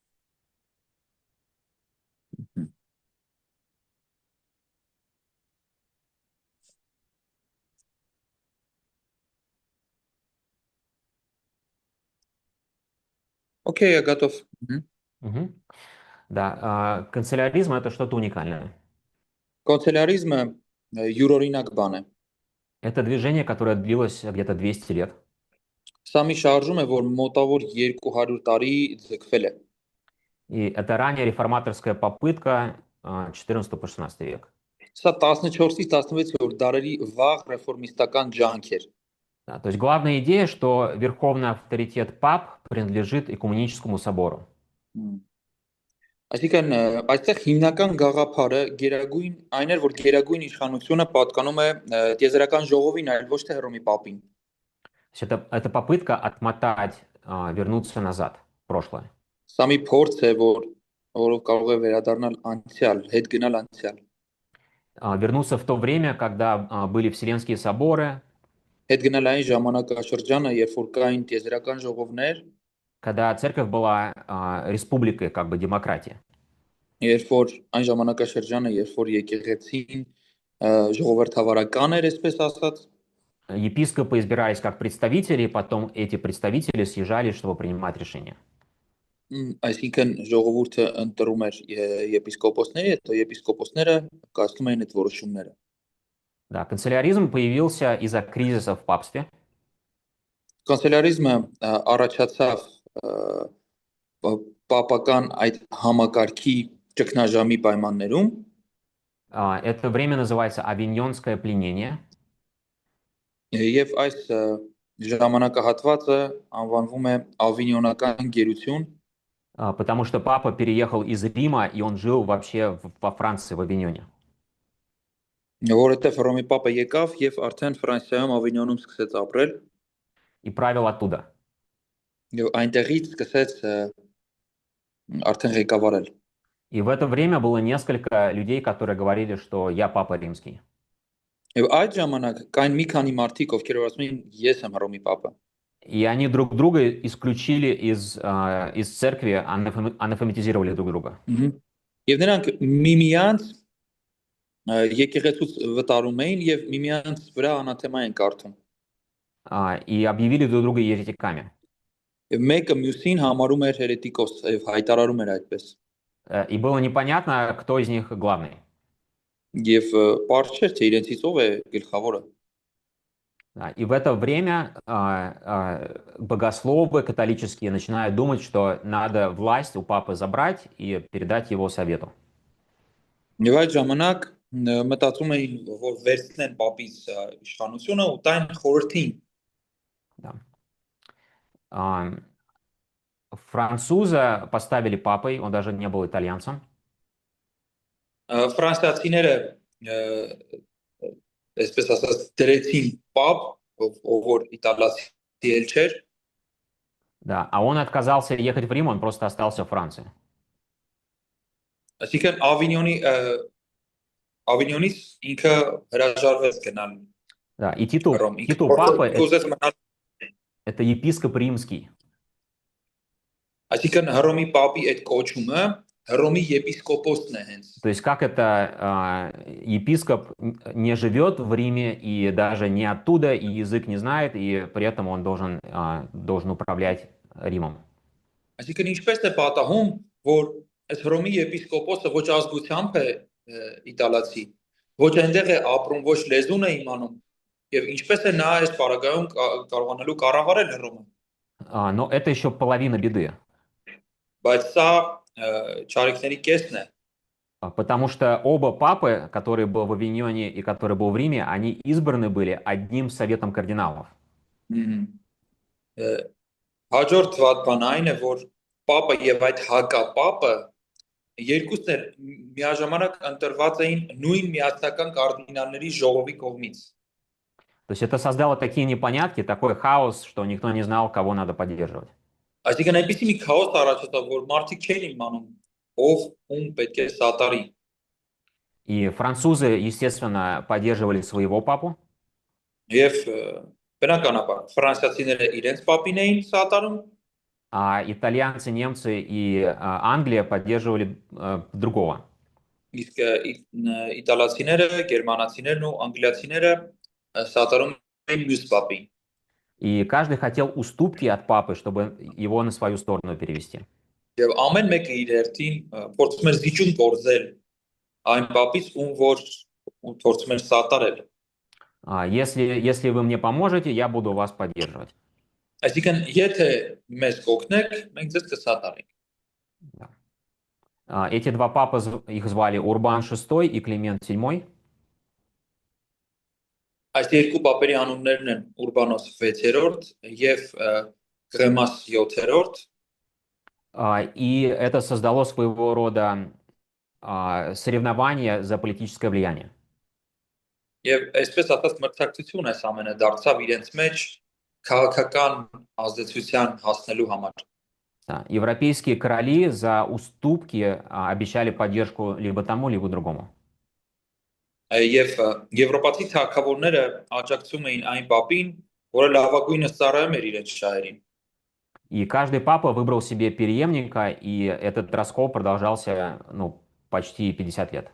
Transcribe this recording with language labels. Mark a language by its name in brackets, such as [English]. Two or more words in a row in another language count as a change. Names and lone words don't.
[Russian] Окей, я готов. Да, канцеляризм это что-то уникальное. [Armenian] Կանցելարիզմը յուրօրինակ բան է։ [Russian] Это движение, которое длилось где-то 200 лет. [Armenian] Սա մի շարժում է, որ մոտավոր 200 տարի ձգվել է։ [Russian] И это ранняя реформаторская попытка 14-16 век. [Armenian] Սա 14-ից 16-րդ դարերի վաղ ռեֆորմիստական ջանք էր։ [Russian] Да, то есть главная идея, что верховный авторитет пап принадлежит Экуменическому собору. [Armenian] Այսինքն այստեղ հիմնական գաղափարը գերագույն այն էր, որ գերագույն իշխանությունը պատկանում է տիեզերական ժողովին, այլ ոչ թե Հռոմի Պապին։ [Russian] Это попытка отмотать, вернуться назад, в прошлое. [Armenian] Սա մի փորձ է, որով կարող է վերադառնալ անցյալ, հետ գնալ անցյալ։ [Russian] Вернуться в то время, когда были Вселенские соборы, [Armenian] Հետ գնալ այն ժամանակաշրջանը, երբ որ կային տիեզերական ժողովներ, [Russian] когда церковь была республикой, как бы демократия. [Armenian] Երբ որ այն ժամանակաշրջանը, երբ որ եկեղեցին ժողովրդավարական էր, այսպես ասած, [Russian] Епископы избирались как представители, потом эти представители съезжались, чтобы принимать решения. [Armenian] Այսինքն ժողովուրդը ընտրում էր եպիսկոպոսների, հետո եպիսկոպոսները կայացնում էին այդ որոշումները։ [Russian] Да, канцеляризм появился из-за кризиса в папстве. [Armenian] կանցելարիզմը առաջացավ պապական այդ համակարգի ճգնաժամի պայմաններում [Russian] Это время называется авиньонское пленение. [Armenian] եւ այս ժամանակահատվածը անվանվում է ավինյոնական գերություն, [Russian] Потому что папа переехал из Рима, и он жил вообще во Франции, в Авиньоне. [Armenian] որովհետեւ Հռոմի պապը եկավ եւ արդեն Ֆրանսիայում Ավինյոնում սկսեց ապրել [Russian] И правил оттуда. [Armenian] եւ այնտեղից սկսեց արդեն ղեկավարել։ [Russian] И в это время было несколько людей, которые говорили, что я папа римский. [Armenian] Եվ այդ ժամանակ կային մի քանի մարդիկ, ովքեր որ ասում էին ես եմ Հռոմի պապը։ [Russian] И они друг друга исключили из церкви, анафематизировали друг друга. [Armenian] Եվ նրանք միմյանց եկեղեցուց վտարում էին եւ միմյանց վրա անաթեմա են կարդում։ [Russian] И объявили друг друга еретиками. [Armenian] Եվ մեկը մյուսին համարում էր հերետիկոս եւ հայտարարում էր այդպես։ [Russian] И было непонятно, кто из них главный. [Armenian] Եվ պարզ չէր թե իրենցից ով է գլխավորը։ [Russian] И в это время богословы католические начинают думать, что надо власть у папы забрать и передать его совету. [Armenian] Եվ այդ ժամանակ մտածում էին, որ վերցնեն պապից իշխանությունը ու տային խորհրդին։ [Russian] Француза поставили папой, он даже не был итальянцем. [Armenian] Ֆրանսիացիները այսպես ասած դրեցին պապ, ով որ իտալացի էլ չէր։ [Russian] Да, а он отказался ехать в Рим, он просто остался в Франции. [Armenian] Այսինքն Ավինյոնից ինքը հրաժարվեց գնալ։ [Russian] Да, и титул папы это епископ римский. [Armenian] Այսինքն Հռոմի պապի այդ կոչումը Հռոմի եպիսկոպոսն է հենց։ [Russian] То есть как это епископ не живет в Риме и даже не оттуда, и язык не знает, и при этом он должен управлять Римом. [Armenian] Այսինքն ինչպես է պատահում, որ այս Հռոմի եպիսկոպոսը ոչ ազգությամբ է իտալացի, ոչ այնտեղ է ապրում, ոչ լեզուն է իմանում, եւ ինչպես է նա այս պարագայում կարողանալու կառավարել Հռոմը։ [Russian] Но это еще половина беды. [Armenian] Բայց սա չարիքների կեսն է։ [Russian] Потому что оба папы, который был в Авиньоне и который был в Риме, они избраны были одним советом кардиналов. [Armenian] Հաջորդ բանը այն է, որ պապը եւ այդ հակապապը երկուսն էլ միաժամանակ ընտրված էին նույն միասնական կարդինալների ժողովի կողմից։ [Russian] То есть это создало такие непонятки, такой хаос, что никто не знал, кого надо поддерживать. [Armenian] Այսինքն այնպեսի մի քաոս առաջացավ, որ մարդիկ չէին իմանում ով ում պետք է սատարի։ [Russian] И французы, естественно, поддерживали своего папу. [Armenian] Եվ բնականաբար ֆրանսիացիները իրենց պապին էին սատարում, [Russian] А итальянцы, немцы и Англия поддерживали другого. [Armenian] իսկ իտալացիները, գերմանացիներն ու անգլիացիները սատարում էին մյուս պապին։ [Russian] И каждый хотел уступки от папы, чтобы его на свою сторону перевести. [Armenian] Եվ ամեն մեկը իր հերթին փորձում էր զիջում կորզել այն պապից, ում որ փորձում էր սատարել։ [Russian] Если вы мне поможете, я буду вас поддерживать. [Armenian] Այսինքն եթե մեզ կօգնեք, մենք ձեզ կսատարենք։ [Russian] Эти два папы, их звали Урбан VI и Климент VII. [Armenian] Այս երկու պապերի անուններն են Ուրբանոս 6-րդ եւ Կրեմաս 7-րդ։ [Russian] И это создало своего рода соревнование за политическое влияние. [Armenian] Եվ այսպես ասած մրցակցություն այս ամենը դարձավ իրենց մեջ քաղաքական ազդեցության հասնելու համար։ [Russian] Европейские короли за уступки обещали поддержку либо тому, либо другому. [Armenian] Եվ եվրոպացի քաղաքավորները աջակցում էին այն պապին, որը լավագույնս ծառայում էր իրենց շահերին։ [Russian] И каждый папа выбрал себе преемника, и этот раскол продолжался, почти 50 лет.